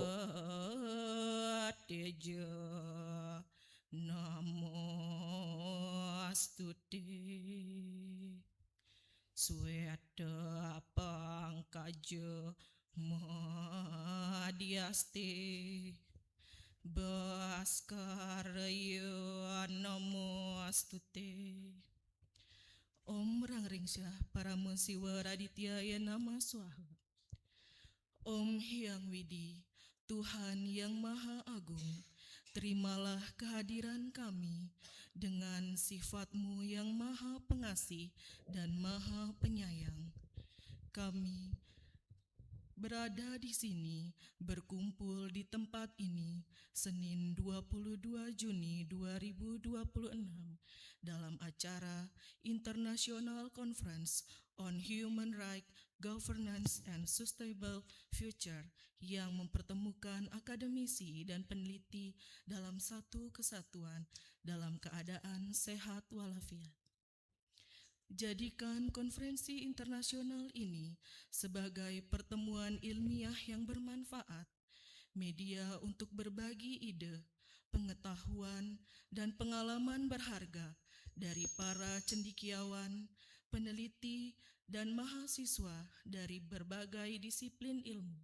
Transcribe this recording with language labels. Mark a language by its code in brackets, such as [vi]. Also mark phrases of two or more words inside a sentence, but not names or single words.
[sa] रक्ततेज नमस्तुते श्वेत पङ्कज मध्यस्थे भास्कराय नमस्तुते. ॐ ह्रांह्रींसः परम शिव आदित्याय नमः स्वाहा. [id] Om Hyang Widi, Tuhan yang Maha Agung, terimalah kehadiran kami dengan sifat-Mu yang Maha Pengasih dan Maha Penyayang. Kami berada di sini, berkumpul di tempat ini, Senin 22 Juni 2026, dalam acara International Conference on Human Rights, Governance and Sustainable Future yang mempertemukan akademisi dan peneliti dalam satu kesatuan dalam keadaan sehat walafiat. Jadikan konferensi internasional ini sebagai pertemuan ilmiah yang bermanfaat, media untuk berbagi ide, pengetahuan, dan pengalaman berharga dari para cendekiawan, peneliti, dan mahasiswa dari berbagai disiplin ilmu.